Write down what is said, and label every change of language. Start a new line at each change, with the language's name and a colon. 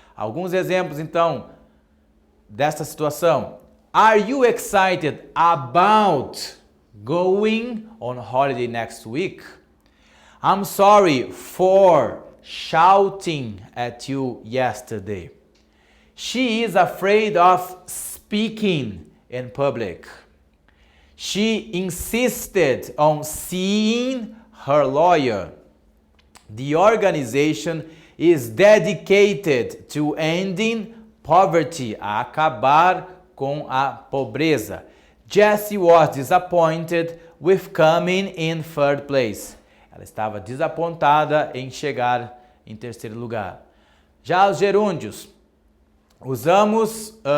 Portuguese: Alguns exemplos, então, desta situação.
English: Are you excited about going on holiday next week? I'm sorry for shouting at you yesterday. She is afraid of speaking in public. She insisted on seeing her lawyer. The organization is dedicated to ending poverty,
Portuguese: a acabar com a pobreza.
English: Jessie was disappointed with coming in third place.
Portuguese: Ela estava desapontada em chegar em terceiro lugar. Já os gerúndios. Usamos